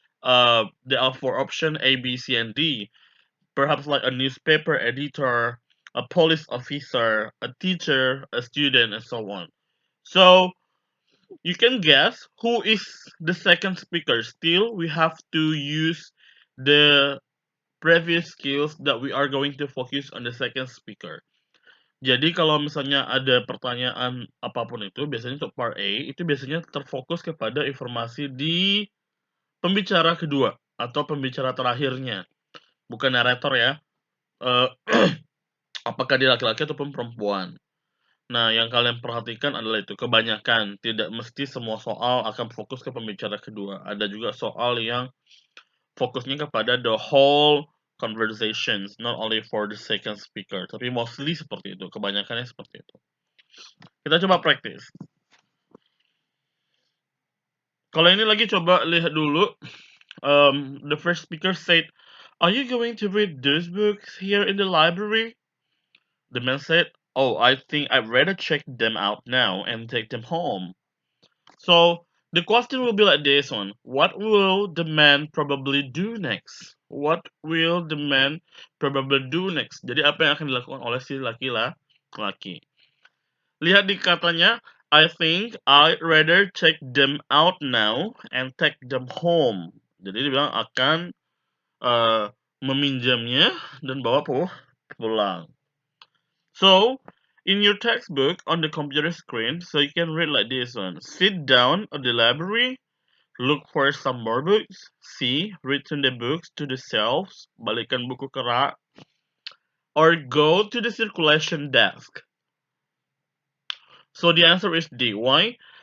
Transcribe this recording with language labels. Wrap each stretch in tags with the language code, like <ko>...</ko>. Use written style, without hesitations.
<en>There are four options A, B, C, and D. Perhaps like a newspaper editor, a police officer, a teacher, a student, and so on. So you can guess who is the second speaker. Still, we have to use the previous skills that we are going to focus on the second speaker.</en> <id>Jadi kalau misalnya ada pertanyaan apapun itu, biasanya untuk part A, itu biasanya terfokus kepada informasi di pembicara kedua atau pembicara terakhirnya, bukan narator ya. Eh, apakah dia laki-laki ataupun perempuan. Nah, yang kalian perhatikan adalah itu, kebanyakan, tidak mesti semua soal akan fokus ke pembicara kedua. Ada juga soal yang fokusnya kepada the whole conversations, not only for the second speaker, tapi mostly seperti itu, kebanyakannya seperti itu. Kita coba praktis. Kalau ini lagi coba lihat dulu.</id> <en>The first speaker said, "Are you going to read those books here in the library?" The man said, "Oh, I think I'd rather check them out now and take them home." So the question will be like this one. What will the man probably do next? What will the man probably do next?</en> <id>Jadi apa yang akan dilakukan oleh si laki-laki?</id> <en>Lihat di katanya, I think I'd rather check them out now and take them home.</en> <id>Jadi dia bilang akan meminjamnya dan bawa pulang.</id> <en>So, in your textbook on the computer screen, so you can read like this one. Sit down at the library, look for some more books. C. Return the books to the shelves, balikan buku ke rak. Or go to the circulation desk. So the answer is D. Why?</en>